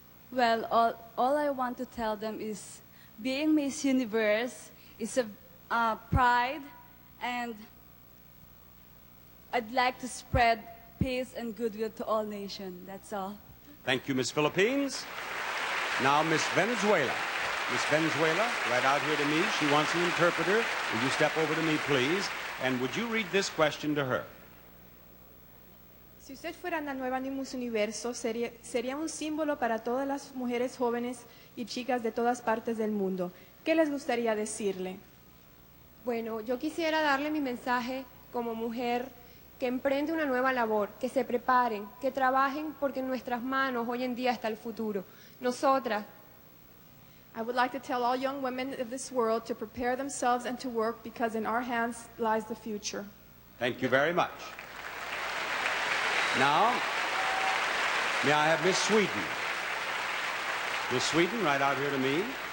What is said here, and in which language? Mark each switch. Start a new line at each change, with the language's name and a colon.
English: Well, all I want to tell them is being Miss Universe is a pride, and I'd like to spread peace and goodwill to all nations. That's all. Thank you, Miss Philippines. Now, Miss Venezuela. Miss Venezuela, right out here to me. She wants an interpreter. Will you step over to me, please? And would you read this question to her?
Spanish: Si usted fuera la nueva Miss Universo, sería un símbolo para todas las mujeres jóvenes y chicas de todas partes del mundo. ¿Qué les gustaría decirle? Bueno, yo quisiera darle mi mensaje como mujer que emprende una nueva labor, que se preparen, que trabajen, porque en nuestras manos hoy en día está el futuro. Nosotras.
English: I would like to tell all young women of this world to prepare themselves and to work, because in our hands lies the future. Thank you very much. Now, may I have Miss Sweden? Miss Sweden, right out here to me.